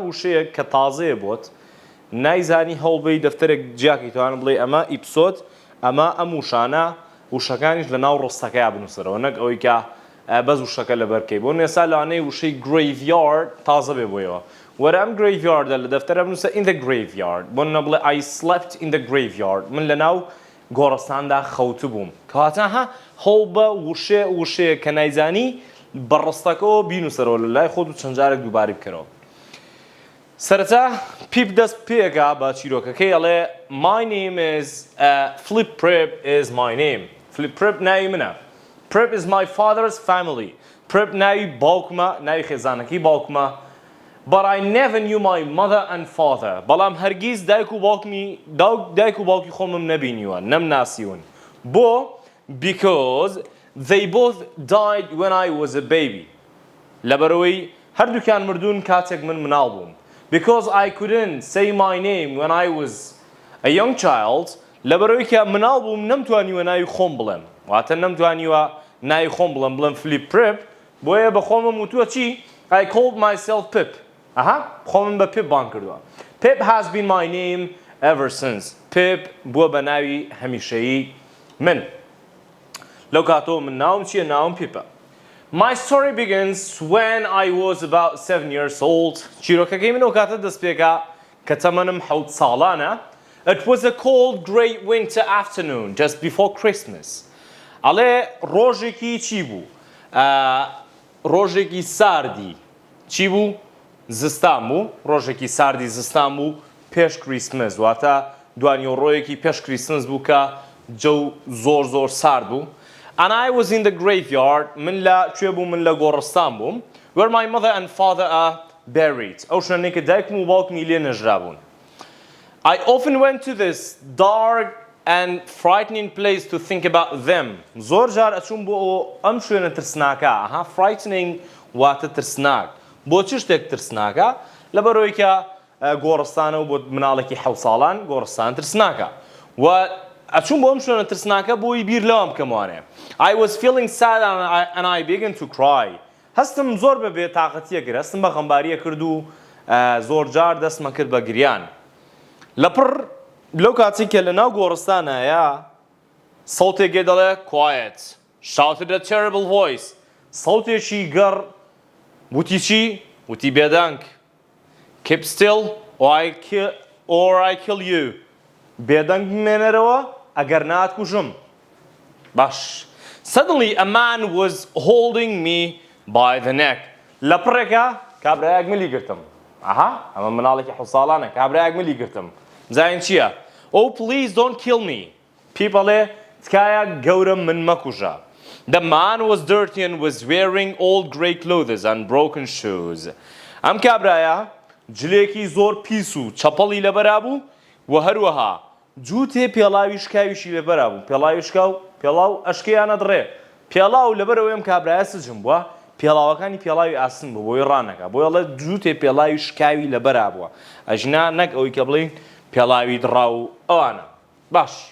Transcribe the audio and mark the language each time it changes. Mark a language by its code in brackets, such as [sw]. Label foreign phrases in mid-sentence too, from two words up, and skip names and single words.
[ckb] وشەیەک کە تازەیە بۆت نایزانی هەوڵبەی دەفتەرێک جیاکی توانم بڵێ ئەمە ئیپسۆد ئەمە ئەم وشانە وشەکانیش لە ناو ڕستەکەیان بنووسەرەوە نەک ئەوەی کە بەس وشەکە لەبەرکەی بۆ نێسا لەوانەیە وشەی Graveyard تازە بێ بۆیەوە وەرە ئەم Graveyardە لە دەفتەرە بنووسە [en] In the Graveyard [ckb] بۆ نەبڵێ [en] I slept in the Graveyard [ckb] من لە ناو گۆڕستاندا خەوت بووم کەواتە هەوڵ بە وشەیە کە نایزانی بەڕستەکەەوە بینوسەرەوە لە لای خۆت و چەند جارێک دووباری بکەرەوە سەرەتا پیپ دەست پێکە بە چیرۆکەکەی ئەڵێ [en] My name is Flip Prep is my name Flip Prep [ckb] ناوی منە [en] Prep is my father's family [ckb] Prep ناوی باوکمە ناوی خێزانەکەی باوکمە [en] But I never knew my mother and father [ckb] بەڵام هەرگیز دایک و باوکی خۆمم نەبینیوە نەمناسیون بۆ [en] because They both died when I was a baby. [ckb] لەبەرەوەی هەردووکیان مردوون کاتێک من مناڵ بووم. [en] Because I couldn't say my name when I was a young child. [ckb] لەبەرەوەی کە مناڵ بووم نەمتوانیوە ناوی خۆم بڵێم. واتە نەمتوانیوە ناوی خۆم بڵێم Flip Prep. بۆیە بە خۆمم وتووە چی؟ [en] I called myself Pip. [ckb] خۆمم بە Pip بان کردووە. [en] Pip has been my name ever since. [ckb] Pip بووە بە ناوی هەمیشەیی من. لو كاتو من ناوم چیه ناوم پیپا [en] My story begins when I was about 7 years old [ckb] چیرۆکەکەی من ئەو کاتە دەست پێکا کە تەمەنم 7 ساڵانە [en] It was a cold great winter afternoon just before Christmas [ckb] ئەڵێ ڕۆژێکی چی بوو ڕۆژێکی ساردی چی بوو زستان بوو ڕۆژێکی ساردی زستان بوو پێش کریسمس واتە دوانیۆڕۆیەکی پێش کریسمس بوو کە جەو زۆر سارد بوو [en] And I was in the graveyard [ckb] من لە گۆڕستان بووم [en] where my mother and father are buried [ckb] ئەو شوێنەی کە دایکم و باوکمی لێ نەژرابوون [en] I often went to this dark and frightening place to think about them [ckb] زۆر جار ئەچووم بۆ ئەم شوێنە ترسناکە frightening واتە ترسناک بۆ چ شتێک ترسناکە لەبەرەوەی کە گۆڕستانە و بۆ مناڵێکی 7 ساڵان گۆڕستان ترسناکە و ئەچووم بۆ ئەم شوێنە ترسناکە بۆی بیر لەوام بکەموانێ [en] I was feeling sad and I began to cry [ckb] هەستم زۆر بە بێتاقەتیە کرد هەستم بە غەمباریە کرد و زۆر جار دەستمە کرد بە گریان لەپڕ لەو کاتی کە لە ناو گۆڕستانایە سەوتێکێ دەڵێ [en] Quiet shouted a terrible voice [ckb] سەوتێکی گەڕ وتی چی؟ وتی بێدەنگ [en] Keep still or I kill you [ckb] بێدەنگ بمێنەرەوە ئەگەر ناتکوژم باش [en] Suddenly a man was holding me by the neck [ckb] لە پڕێکە کابرایەک ملی گرتم ئەمە مناڵێکی 7 ساڵانە کابرایەک ملی گرتم زاین چییە [en] Oh please don't kill me People [ckb] تکایە گەورم من مەکوژە [en] The man was dirty and was wearing old grey clothes and broken shoes [ckb] ئەم کابرایە جلێکی زۆر پیس و چەپەڵی لەبەرا بوو و هەروەها جووتێ پێڵاوی شکاویشی لەبەرا بوو پێڵاوی شکاو پێڵاو ئەشکەیانە دڕێ پێڵاو لەبەرەوەی ئەم کابرایە سجم بووە پێڵاوەکانی پێڵاوی ئاسن بوو بۆی ڕانەکە بۆی ئەڵێ جووتێ پێڵاوی شکاوی لەبەرا بووە ئەژنا نەک ئەوەی کە بڵین پێڵاوی دڕا و ئەوانە باش